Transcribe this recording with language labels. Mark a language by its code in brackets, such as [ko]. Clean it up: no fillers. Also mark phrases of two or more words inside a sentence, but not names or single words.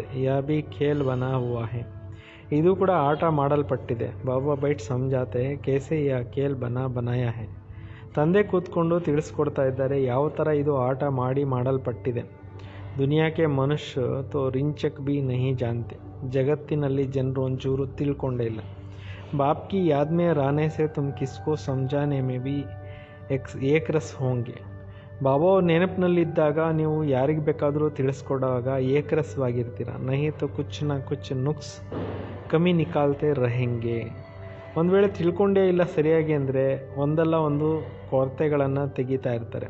[hi] यह भी खेल बना हुआ है. [kn] ಇದು ಕೂಡ ಆಟ ಮಾಡಲ್ಪಟ್ಟಿದೆ. [hi] बाबा बैठ समझाते कैसे यह खेल बनाया है. [kn] ತಂದೆ ಕೂತ್ಕೊಂಡು ತಿಳಿಸ್ಕೊಡ್ತಾ ಇದ್ದಾರೆ ಯಾವ ಥರ ಇದು ಆಟ ಮಾಡಲ್ಪಟ್ಟಿದೆ. [hi] दुनिया के मनुष्य तो रिंचक भी नहीं जानते. [kn] ಜಗತ್ತಿನಲ್ಲಿ ಜನರು ಒಂಚೂರು ತಿಳ್ಕೊಂಡೇ ಇಲ್ಲ. [hi] बाप की याद में रहने से तुम किसको समझाने में भी एक रस होंगे. [kn] ಬಾಬಾ ಅವ್ರ ನೆನಪಿನಲ್ಲಿದ್ದಾಗ ನೀವು ಯಾರಿಗೆ ಬೇಕಾದರೂ ತಿಳಿಸ್ಕೊಡುವಾಗ ಏಕರಸವಾಗಿರ್ತೀರ. [hi] नहीं तो कुछ न कुछ नुक्स कमी निकालते रहेंगे. [kn] ಒಂದು ವೇಳೆ ತಿಳ್ಕೊಂಡೇ ಇಲ್ಲ ಸರಿಯಾಗಿ ಅಂದರೆ ಒಂದಲ್ಲ ಒಂದು ಕೊರತೆಗಳನ್ನು ತೆಗಿತಾ ಇರ್ತಾರೆ.